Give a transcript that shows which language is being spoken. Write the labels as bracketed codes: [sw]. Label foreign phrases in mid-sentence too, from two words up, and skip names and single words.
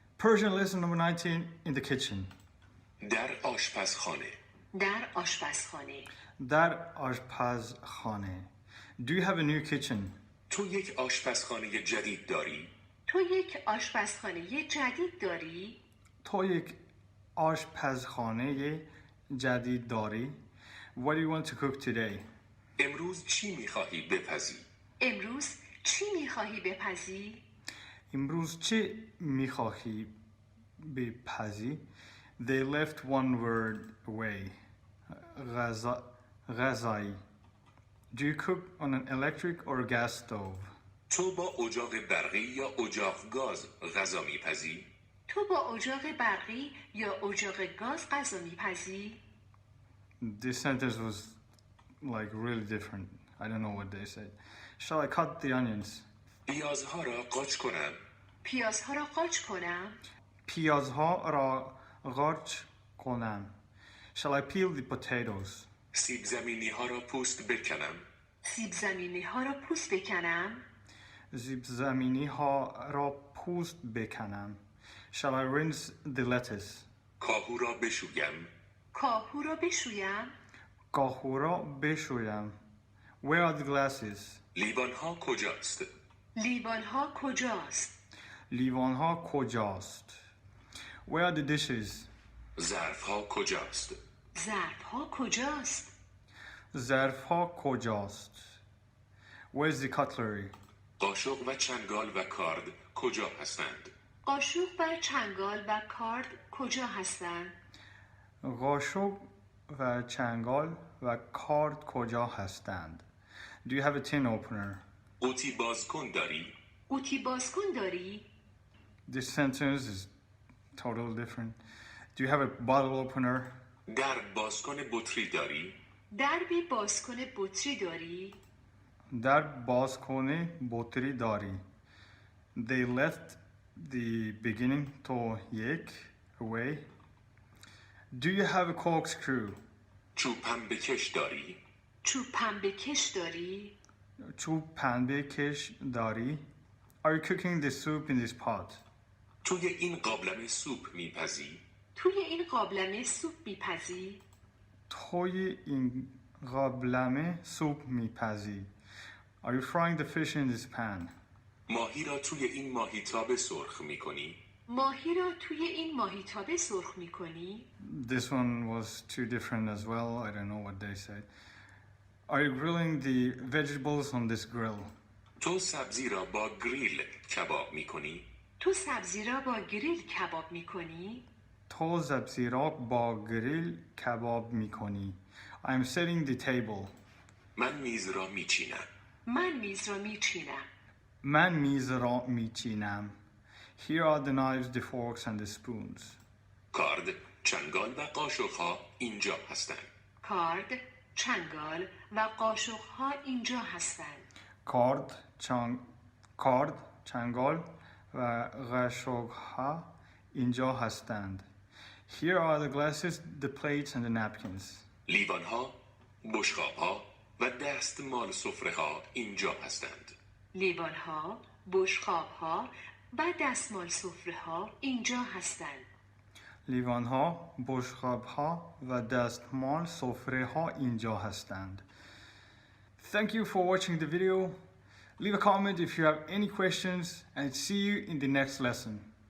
[en] Persian lesson number 19 in the kitchen. [fa] در آشپزخانه. در آشپزخانه. در آشپزخانه. [en] Do you have a new kitchen? [fa] تو یک آشپزخانه جدید داری؟ تو یک آشپزخانه جدید داری؟ تو یک آشپزخانه جدید داری؟ [en] What do you want to cook today? [fa] امروز چی میخواهی بپزی؟ امروز چی میخواهی بپزی؟ امروز چی میخواهی بپزی؟ [en] They left one word away. غذایی. Do you cook on an electric or gas stove? [fa] تو با اجاق برقی یا اجاق گاز غذا میپزی؟ تو با اجاق برقی یا اجاق گاز غذا میپزی؟ [en] This sentence was like really different. I don't know what they said. Shall I cut the onions? [fa] پیازها را قاچ کنم. پیازها را قاچ کنم. پیازها را قاچ کنم. [en] Shall I peel the potatoes? [fa] سیب زمینی ها را پوست بکنم. سیب زمینی ها را پوست بکنم. سیب زمینی ها را پوست بکنم. [en] Shall I rinse the lettuce? [fa] کاهو را بشویم. کاهو را بشویم. کاهو را بشویم. [en] Where are the glasses? [fa] لیوان ها کجاست؟ لیوان ها کجاست؟ لیوان ها کجاست؟ [en] Where are the dishes? [fa] ظرف ها کجاست؟ ظرف ها کجاست؟ ظرف ها کجاست؟ [en] Where's the cutlery? [fa] قاشق و چنگال و کارد کجا هستند؟ قاشق و چنگال و کارد کجا هستند؟ قاشق و چنگال و کارد کجا هستند؟ [en] Do you have a tin opener? [fa] قوطی بازکن داری؟ قوطی بازکن داری؟ [en] This sentence is totally different. Do you have a bottle opener? [fa] در بازکن بطری داری؟ دربی بازکن بطری داری؟ در بازکن بطری داری. [en] They left the beginning to یک away. Do you have a corkscrew? [fa] چوب پنبه کش داری؟ چوب پنبه کش داری؟ چوب پنبه کش داری؟ [en] Are you cooking the soup in this pot? [fa] توی این قابلمه سوپ میپزی؟ توی این قابلمه سوپ میپزی؟ توی این قابلمه سوپ میپزی. [en] Are you frying the fish in this pan? [fa] ماهی را توی این ماهیتابه سرخ میکنی؟ ماهی را توی این ماهیتابه سرخ میکنی؟ [en] This one was too different as well. I don't know what they said. Are you grilling the vegetables on this grill? [fa] تو سبزی را با گریل کباب میکنی؟ تو سبزی را با گریل کباب میکنی؟ تو سبزی را با گریل کباب میکنی. [en] I'm setting the table. [fa] من میز را میچینم. من میز را میچینم. من میز را میچینم. [en] Here are the knives, the forks and the spoons. [fa] کارد، چنگال و قاشقها اینجا هستند. کارد، چنگال و قاشقها اینجا هستند. کارد، چنگال و قاشقها اینجا هستند. [en] Here are the glasses, the plates and the napkins. [fa] لیوانها، بشقابها و دستمال سفره‌ها اینجا هستند. لیوانها، بشقابها و دستمال سفره‌ها اینجا هستند. لیوانها، بشقابها و دستمال سفره‌ها اینجا هستند. [en] Thank you for watching the video. Leave a comment if you have any questions and see you in the next lesson.